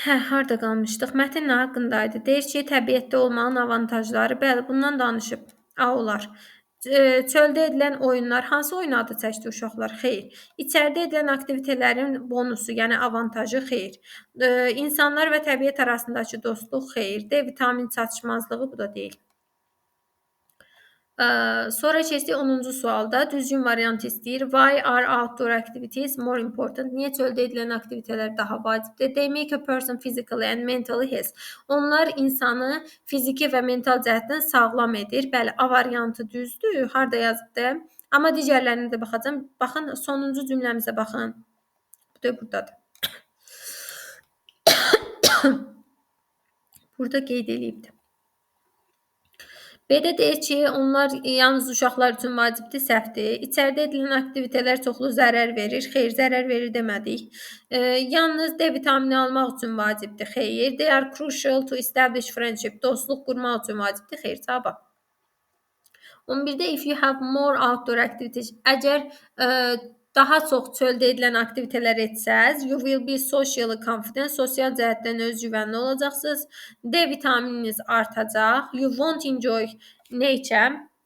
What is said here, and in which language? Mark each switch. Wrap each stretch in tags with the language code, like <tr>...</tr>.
<az>Harda qalmışdıq? Mətin nə haqqındaydı? Deyir ki, təbiətdə olmağın avantajları. Bəli, bundan danışıb. A olar. Çöldə edilən oyunlar, hansı oyun adı çəkdi uşaqlar? Xeyr. İçəridə edilən aktivitələrin bonusu, yəni avantajı? Xeyr. İnsanlar və təbiət arasındakı dostluq? Xeyr. D vitamin çatışmazlığı, bu da deyil. Sonra keçdik 10-cu sualda. Düzgün variant istəyir.</az> <en>Why are outdoor activities more important?</en> <az>Niyə çöldə edilən aktivitelər daha vacibdir?</az> <en>They make a person physically and mentally healthy.</en> <az>Onlar insanı fiziki və mental cəhətdən sağlam edir. Bəli, A variantı düzdür. Harda yazıbdır? Amma digərlərinə də baxacağam. Baxın, sonuncu cümləmizə baxın. Bu da buradadır. Burada qeyd edilibdir. B-də deyir ki, onlar yalnız uşaqlar üçün vacibdir, səhvdir. İçəridə edilən aktivitelər çoxlu zərər verir. Xeyr, zərər verir demədik. Yalnız D vitamini almaq üçün vacibdir. Xeyr.</az> <en>They are crucial to establish friendship.</en> <az>Dostluq qurmaq üçün vacibdir. Xeyr, cavab. 11-də</az> <en>if you have more outdoor activities.</en> <az>Əgər daha çox çöldə edilən aktivitelər etsəz,</az> <en>you will be socially confident,</en> <az>sosial cəhətdən özgüvənli olacaqsınız. D vitamininiz artacaq.</az> <en>You won't enjoy nature.</en>